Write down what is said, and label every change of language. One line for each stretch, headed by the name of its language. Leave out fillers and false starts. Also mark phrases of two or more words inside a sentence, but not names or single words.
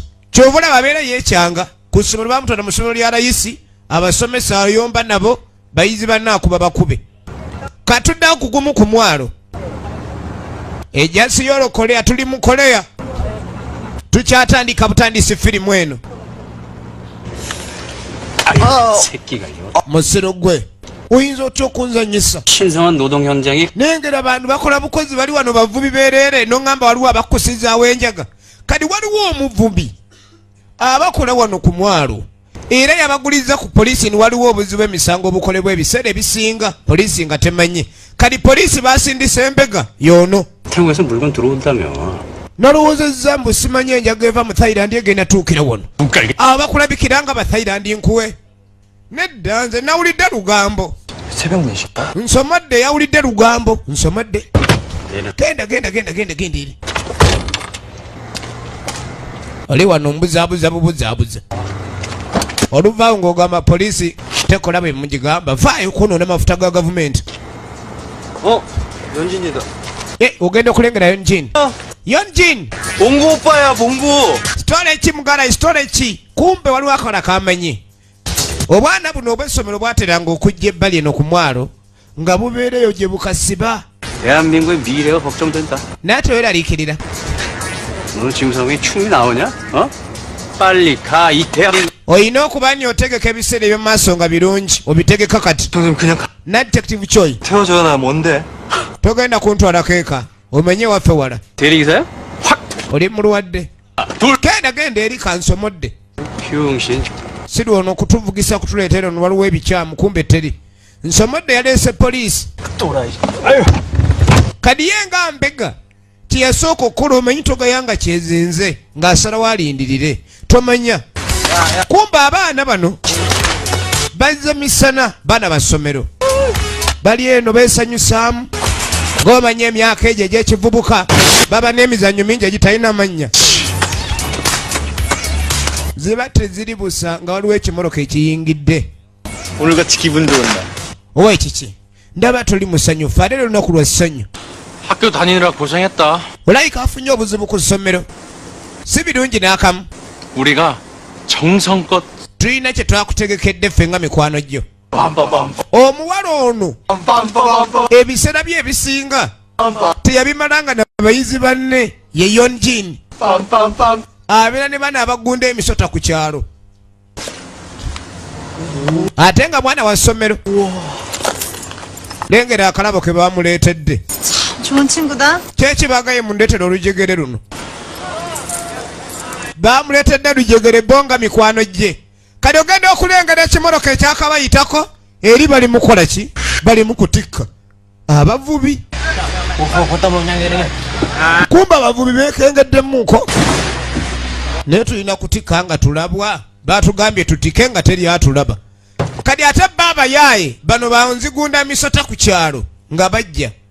Ganda: Kyova olaba abeera yeekyanga ku ssomero bamutwala mu ssomero lya layisi abasomesa ayomba nabo bayizi bannaakuba bakube. Katuddewo ku gumu ku mwalo. Ejja Seoul, Korea tuli mu Korea. Tukyatandika butandisi firimu eno.
Korean: 새끼가 이거
Ganda: Musiro gwe oyinza otya okunzanyisa?
Korean: 신성한 노동 현장이
Ganda: Nengera abantu bakola bukozi bali wano bavubi bereere n'ongamba waliwo abakusizaawo enjaga. Kati waliwo omuvubi abakola wano ku mwalo era yabaguliza ku poliisi ni waliwo obuzibu emisango obukolebwa ebiseera ebisinga poliisi nga temanyi. Kati poliisi basindisa embega yoono.
Korean: 태국에서 물건 들어온다며
Ganda: Nalowoozezza mbu simanyi enjaga eva mu Thailand egenda tuukira wano. Abakulabikira nga ba Thailand nkuwe. Nedda nze nawulidde lugambo.
Korean: 새벽 4시.
Ganda: Nsomodde yawulidde lugambo. Nsomodde. Genda eri. Oli wano mbuzaabuza bubuzaabuza. Oluvaawo ng'ogamba poliisi tekola bwe mugigamba. Vaayo kwonoona amafuta ga gavumenti.
Korean: 연진이다.
Ganda: Ogenda okulengera Yonjin. Yonjin!
Korean: 몽구 오빠야, 몽구.
Ganda: Sitole ki mugala sitole ki? Kumbe waliwo akola kamanyi. Obwana buno obw'essomero bwateranga okujja ebbali eno ku mwalo nga bubeereyo gye bukasiba.
Korean: 대한민국의 미래가 걱정된다.
Ganda: Naye teweeraliikirira.
Korean: 너 지금 상황에 춤이 나오냐? 빨리 가 이 대한민국.
Ganda: Oyina okuba nnyo otegeka ebiseera eby'omu maaso nga birungi obitegeka kati.
Korean: 선생님 그냥
Ganda: Na detective Choi
Korean: 태워줘야 나 뭔데?
Ganda: togenda kuntwalako eka omenye waffe wala.
Korean: 대리기사야? 확.
Ganda: Oli mulwadde genda eri kansomodde
Korean: 병신.
Ganda: siri ono kutuvugisa kutuleetera ono waliwo ebikyamu kumbe teri nsomodde yaleese poliisi kadi ye nga mbega tiyasooka okukola omanyi togayanga kyezinze ng'asalawo alindirire tomanya kumba abaana bano bazze misana baana basomero bali eno beesanyusaamu ng'omanya emyaka egyo egy'ekivubuka baba n'emizannyo mingi egitalina mannya ziba teziri busa nga waliwo ekimoloka ekiyingidde
Korean: 오늘같이 기분 좋은 날
Ganda: owa ekiki ndaba toli musanyufu ate lunaku lwa ssanyu
Korean: 학교 다니느라 고생했다
Ganda: olayika afunye obuzibu ku ssomero si birungi n'akamu
Korean: 우리가 정성껏
Ganda: tulina kye twakutegekedde ffe nga mikwano gyo 빰빰빰 omuwala ono 빰빰빰빰 ebiseera bye ebisinga teyabimalanga nabayizi banne ye yonjin 빰빰빰 abeera ne bana abagunda emisota ku kyalo ate nga mwana wa ssomero lengera akalabo ke bamuleetedde
Korean: 좋은 친구다.
Ganda: kyekibagaye mundeetera olujegere luno bamuleetedde lujegere bonga mikwano gye kati ogenda okulengera ekimoloka ekyakabayitako eri bali mukola ki bali mukutikka abavubi kumba abavubi bekengeddemmuko naye tulina kutikka nga tulabwa batugambye tutike nga teri atulaba kadi ate baba yaye bano banzigunda misota ku kyalo nga bajja